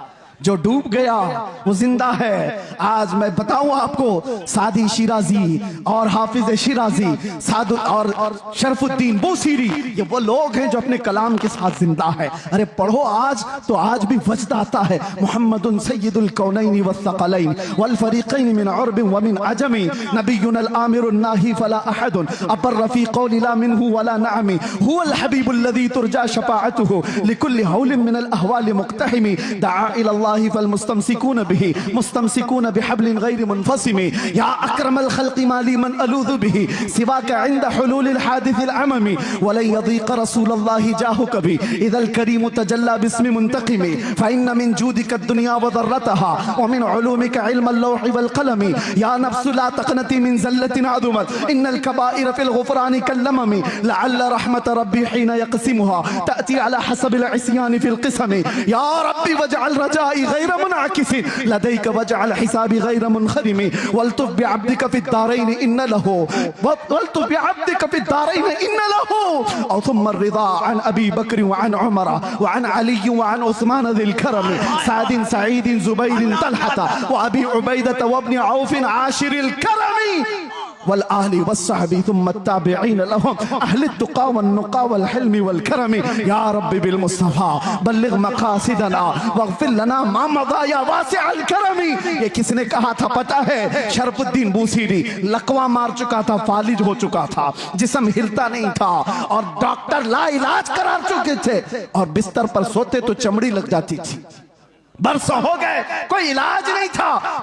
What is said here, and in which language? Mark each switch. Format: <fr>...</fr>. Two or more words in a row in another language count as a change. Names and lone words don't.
<hi>जो डूब गया वो जिंदा है। आज मैं बताऊं आपको, सादी शिराजी और हाफिज शिराजी, सादु और शरफुद्दीन बूसीरी, ये वो लोग हैं जो अपने कलाम के साथ जिंदा है। अरे पढ़ो आज तो आज भी वजद आता है।</hi> <ar>محمد سيد الكونين والثقلين والفريقين من عرب ومن عجم، نبي آمر ناهي فلا أحد أبر في قول لا منه ولا نعم، هو الحبيب الذي ترجى شفاعته لكل هول من الأهوال مقتحم، دعا إلى فل مستمسكون به مستمسكون بحبل غير منفصم، يا أكرم الخلق ما لي من ألوذ به سواك عند حلول الحادث العمم، ولن يضيق رسول الله جاه كبي إذا الكريم تجلى باسم منتقم، فإن من جودك الدنيا وضرتها ومن علومك علم اللوح والقلم, يا نفس لا تقنطي من زلة عظمت إن الكبائر في الغفران كاللمم، لعل رحمة ربي حين يقسمها تأتي على حسب العصيان في القسم، يا ربي واجعل رجائي غير منعكس لديك واجعل حسابي غير منخرم، والطف بعبدك في الدارين إن له والطف بعبدك في الدارين إن له، أو ثم الرضا عن أبي بكر وعن عمر وعن علي وعن عثمان ذي الكرم، سعد سعيد زبير طلحة وأبي عبيدة وابن عوف عاشر الكرم، والآل والصحب ثم التابعين لهم أهل التقى والنقى والحلم والكرم، يا ربي بالمصطفى بلغ مقاصدنا واغفر لنا ما مضى يا واسع الكرم.</ar> <hi>ये किसने कहा था पता है? शरफुद्दीन बूसीरी। लकवा मार चुका था, फालिज हो चुका था, जिस्म हिलता नहीं था, और डॉक्टर ला इलाज करार चुके थे, और बिस्तर पर सोते तो चमड़ी लग जाती थी। बरसों हो गए, कोई इलाज नहीं था।</hi>